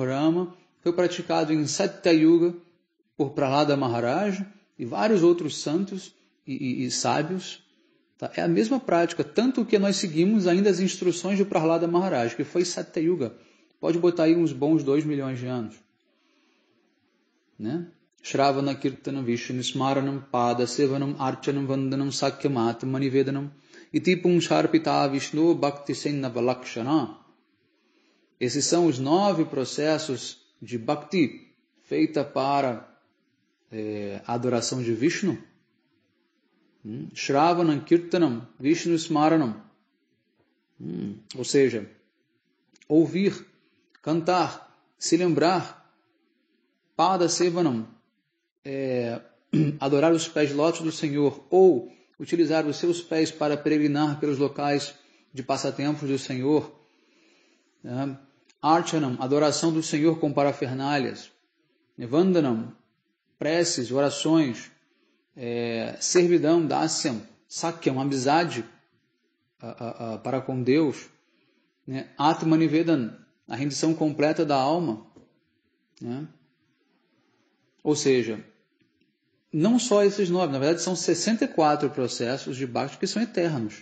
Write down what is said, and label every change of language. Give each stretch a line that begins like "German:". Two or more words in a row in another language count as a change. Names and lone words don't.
Portuguese: Rama, foi praticado em Satya Yuga por Prahlada Maharaj e vários outros santos e sábios. Tá? É a mesma prática, tanto que nós seguimos ainda as instruções de Prahlada Maharaj, que foi Satya Yuga. Pode botar aí uns bons 2 milhões de anos.
Sanskrit: Shravana Kirtanam Vishnu Smaranam Pada Sevanam Archanam Vandanam Sakyam Manivedanam Iti Punsharpita Vishnu Bhakti Sennavalakshana.
Portuguese: Esses são os 9 processos de Bhakti feita para a adoração de Vishnu.
Sanskrit: Shravanam Kirtanam Vishnu Smaranam.
Portuguese: Ou seja, ouvir, cantar, se lembrar.
Sanskrit: Pada Sevanam,
Portuguese: adorar os pés lótus do Senhor, ou utilizar os seus pés para peregrinar pelos locais de passatempos do Senhor. Archanam, adoração do Senhor com parafernálias. Vandanam, preces, orações. Servidão,
Sanskrit: dasyam, sakyam,
Portuguese: amizade para com Deus. Atmanivedan, a rendição completa da alma. Ou seja, não só esses 9, na verdade são 64 processos de Bhakti que são eternos.